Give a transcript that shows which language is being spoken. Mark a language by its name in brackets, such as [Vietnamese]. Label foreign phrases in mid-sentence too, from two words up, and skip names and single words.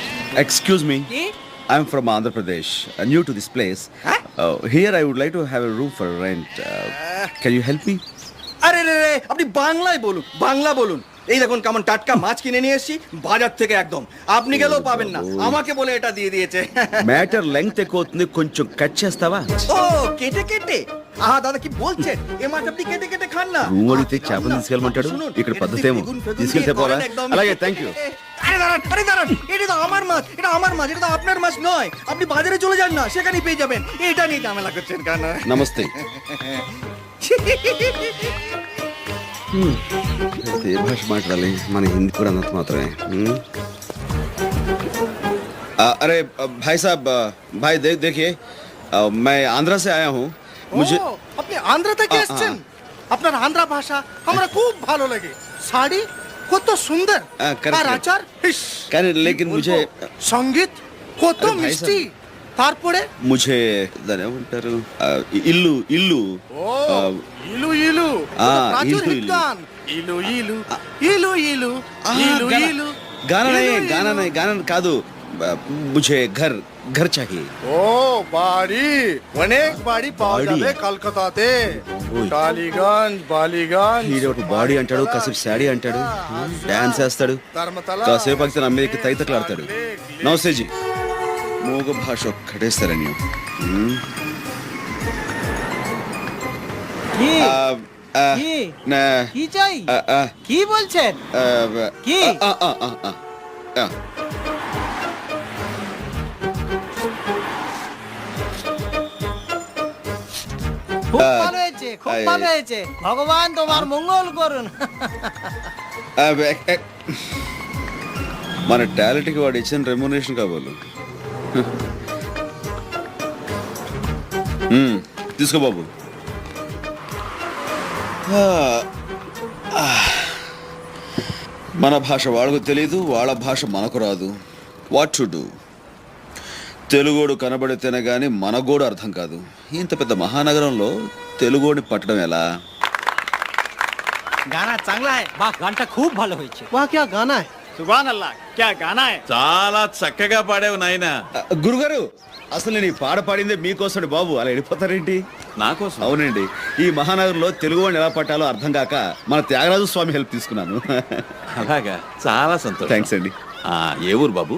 [English] Excuse me. I'm from Andhra Pradesh, new to this place. Here I would like to have a room for rent. Can you help me? [Bangla] আরে রে রে, আপনি বাংলায় বলুন, বাংলা বলুন। এই দেখুন কেমন টাটকা মাছ কিনে নিয়ে এসেছি বাজার থেকে একদম। আপনি গেলেও পাবেন না, আমাকে বলে এটা দিয়ে দিয়েছে। [English] matter length [Telugu] ఎక్కువ అవుతుంది, కొంచెం కట్ చేస్తావా? [Bangla] ও কেটে কেটে, আহা দাদা কি বলছেন? ఏ মাছ আপনি কেটে কেটে খান না? [Telugu] రూమ్ అడిగితే చేపలు తీసుకెళ్ళమంటాడు, ఇక్కడ పద్ధతి ఏమో తీసుకెళ్తే పోలా. అలాగే, [English] thank you. [Bangla] আরে দাঁড়ান, আরে দাঁড়ান, এটা তো আমার মাছ, এটা আমার মাছ, এটা তো আপনার মাছ নয়। আপনি বাজারে চলে যান না, সেখানেই পেয়ে যাবেন। এটা নিয়ে ঝামেলা করছেন কেন? [Telugu] నమస్తే. ఏ భాష మాట్లాడాలి? మన హిందీ కూడా అన్నట్టు మాత్రమే. [Hindi] अरे भाई साहब, भाई देखिए, मैं आंध्रा से आया हूँ। मुझे [Bangla] আপনি আন্ধ্রা থেকে এসেছেন? আপনার আন্ধ্রা ভাষা আমরা খুব ভালো লাগে। শাড়ি কত সুন্দর, আর আচার [Hindi] लेकिन मुझे [Bangla] সঙ্গীত কত আরে ভাই মিষ্টি। তারপরে [Telugu] मुझे దాని ఏమంటారు, ఇల్లు ఇల్లు [Bangla] ইলু ইলু প্রাচুর ইলু, হিট গান। ইলু ইলু ইলু ইলু ইলু ইলু [Hindi] गाना नहीं गाना కాదు, मुझे घर घर चाहिए। [Bangla] ও বাড়ি, অনেক বাড়ি পাওয়া বাড়ি? যাবে কলকাতাতে। ওই। টালিগঞ্জ, బాలిగঞ্জ, [Telugu] హీరోకి బాడీ అంటాడు, కాసేపు శాడీ అంటాడు, డాన్స్ వేస్తాడు, ధర్మతల, కాసేపు అయితే నా మీదకి తైతకలాడతాడు. నమస్తే జీ. మూగ భాష ఒక్కటే సరణ్యం. [Bangla] কি কি না কি চাই? কি বলছেন? কি? খুব ভালো হয়েছে, খুব ভালো হয়েছে। ভগবান তোমার মঙ্গল করুন। [Telugu] మన టాలెంట్కి వాడు ఇచ్చిన రెమ్యునరేషన్ కావాలి. తీసుకో బాబు. మన భాష వాళ్ళకు తెలియదు, వాళ్ళ భాష మనకు రాదు. [English] What to do? [Telugu] తెలుగోడు కనబడితేనే గాని మనగోడు అర్థం కాదు. ఇంత పెద్ద మహానగరంలో తెలుగోడిని పట్టడం ఎలా? [Hindi] गाना चांगला है। [Bangla] বাহ, গানটা খুব ভালো হয়েছে। [Hindi] ওয়া क्या गाना है? [Arabic] سبحان الله, [Hindi] क्या गाना है। [Telugu] చాలా చక్కగా పాడావు నాయనా. గురుగారు, అసలు నేను ఈ పాట పాడిందే మీకోసం బాబు, అలా వెళ్ళిపోతారేంటి? నా కోసం? అవునండి, ఈ మహానగరంలో తెలుగు వాడిని ఎలా పట్టాలో అర్థం కాక మన త్యాగరాజు స్వామి హెల్ప్ తీసుకున్నాను. అలాగా, చాలా సంతోషం. థ్యాంక్స్ అండి. ఏ ఊరు బాబు?